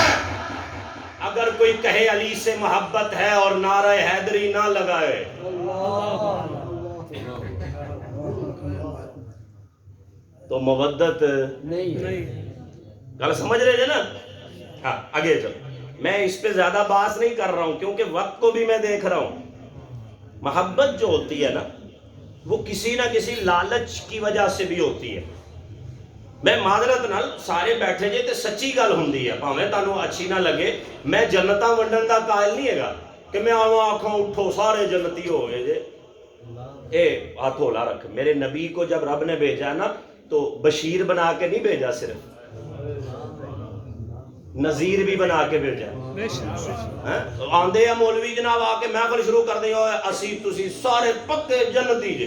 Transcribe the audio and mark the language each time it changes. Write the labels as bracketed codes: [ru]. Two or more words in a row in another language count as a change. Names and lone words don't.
[ur] اگر کوئی کہے علی سے محبت ہے اور نعرہ حیدری نہ لگائے تو مودت نہیں، گل سمجھ رہے تھے نا؟ ہاں آگے چلو، میں اس پہ زیادہ بحث نہیں کر رہا ہوں کیونکہ وقت کو بھی میں دیکھ رہا ہوں. محبت جو ہوتی ہے نا وہ کسی نہ کسی لالچ کی وجہ سے بھی ہوتی ہے. [pa] میں معذرت نال سارے بیٹھے جے تے سچی گل ہوندی ہے، بھاویں تانوں اچھی نہ لگے. میں جنتاں ونڈن دا قائل نہیں ہے گا کہ میں آواں آکھاں اٹھو سارے جنتی ہو گئے جے. اے ہاتھ ہولا رکھ. [ur] میرے نبی کو جب رب نے بھیجا نا تو بشیر بنا کے نہیں بھیجا، صرف نذیر بھی بنا کے بھیجا. [pa] آندے ہیں مولوی جناب آ کے محفل شروع کر دیں اسی تسی سارے پکے جنتی جے.